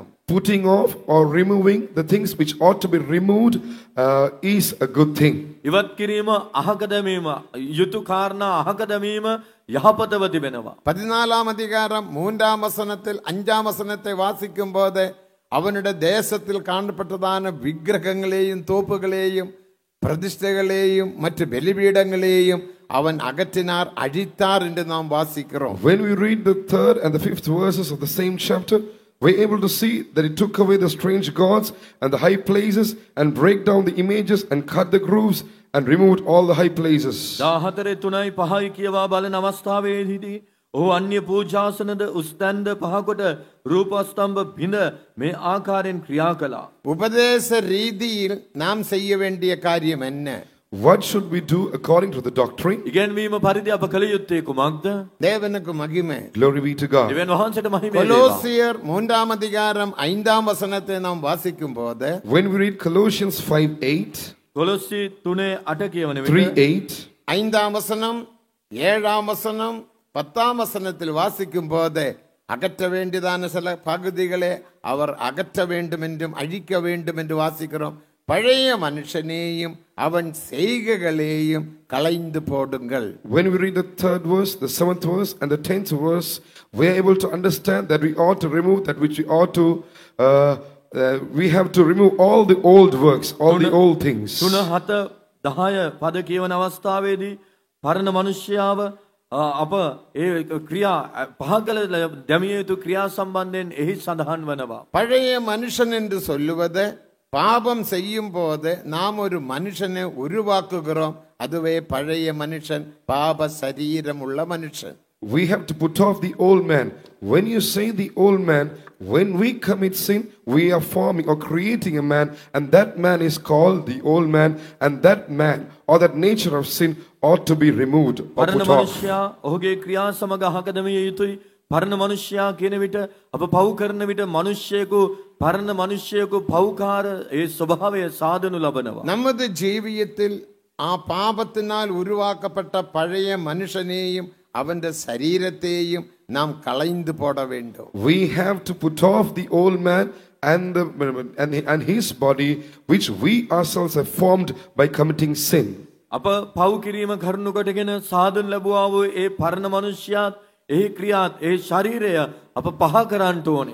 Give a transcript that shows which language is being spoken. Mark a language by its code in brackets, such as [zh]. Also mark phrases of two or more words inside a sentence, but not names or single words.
[en] Putting off or removing the things which ought to be removed is a good thing. [si] ඉවත් කිරීම අහක දැමීම යුතු කාරණා අහක දැමීම යහපතව තිබෙනවා. [ta] 14ஆம் அதிகாரம் 3ஆம் வசனத்தில் 5ஆம் வசனத்தை வாசிக்கும் போது அவனுடைய தேசத்தில் காணப்பட்டதான விக்கிரகங்களையும் தோப்புகளையும் பிரதிஷ்டைகளையும் மற்ற பலிபீடங்களையும் அவன் அகற்றினார், அழித்தார் என்று நாம் வாசிக்கிறோம். [en] When we read the 3rd and the 5th verses of the same chapter, we're able to see that he took away the strange gods and the high places and break down the images and cut the grooves and removed all the high places. [si] 14:3-5 කියවා බලන අවස්ථාවේදී ඔහු අන්‍ය පූජාසනද උස්තන්ද පහකොට රූපස්තම්භ බිඳ මේ ආකාරයෙන් ක්‍රියා කළා. [ta] உபதேச ரீதியில் நாம் செய்ய வேண்டிய காரியம் என்ன? [en] What should we do according to the doctrine? [si] ඉගෙනවීම පරිදි අප කළ යුත්තේ කුමක්ද? [ta] தேவனுக்கு மகிமை. [en] Glory be to God. [si] දෙවියන් වහන්සේට මහිම වේවා. [ta] கொலோசியர் 3ஆம் அதிகாரம் 5ஆம் வசனத்தை நாம் வாசிக்கும் போது [en] When we read Colossians 5:8, [si] කොලොස්සි 3:8 කියවන විට 3:8, [ta] 5ஆம் வசனம் 7ஆம் வசனம் 10ஆம் வசனத்தில் வாசிக்கும் போது அகற்ற வேண்டியதான சில பகுதிகளை அவர் அகற்ற வேண்டும் என்றும் அழிக்க வேண்டும் என்று வாசிக்கிறோம். பழைய மனுஷனையும் அவன் செய்கைகளையும் களைந்து போடுங்கள். [en] When we read the 3rd verse, the 7th verse and the 10th verse, we are able to understand that we ought to remove that which we ought to we have to remove all the old works, all the old things. [si] 3:7-10 පද කියවන අවස්ථාවේදී පරණ මනුෂ්‍යයාව අප ඒ ක්‍රියා පහ කළ දැමිය යුතු ක්‍රියා සම්බන්ධයෙන් එහි සඳහන් වනවා. [ta] பழைய மனுஷன் என்று சொல்லுவது பாபம் செய்யும் போது நாம் ஒரு மனுஷனை உருவாக்குகிறோம். அதுவே பழைய மனுஷன், பாப சரீரம் உள்ள மனுஷன். [en] We have to put off the old man. When you say the old man, when we commit sin, we are forming or creating a man, and that man is called the old man, and that man or that nature of sin ought to be removed or [si] පරණ [en] put off. [si] මනුෂ්‍යයා ඔහුගේ ක්‍රියා සමග අහකදමිය යුතුයි. පරණ මනුෂ්‍යයා කියන විට අප පව් කරන විට මනුෂ්‍යයෙකු පරණ මනුෂ්‍යයෙකු පව්කාර ඒ ස්වභාවය සාදනු ලබනවා. [ta] நமது ஜீவியத்தில் பாபத்தினால் உருவாக்கப்பட்ட பழைய மனுஷனையும் அவன் சரீரத்தையும் நாம் களைந்து போட வேண்டும். [en] We have to put off the old man and his body, which we ourselves have formed by committing sin. [si] අප පව් කිරීම කරුණු කොටගෙන සාදනු ලැබුවා වූ ඒ පරණ මනුෂ්‍යයාත් ඒ ක්‍රියාත් ඒ ශරීරය අප පහ කරන්නට ඕනේ.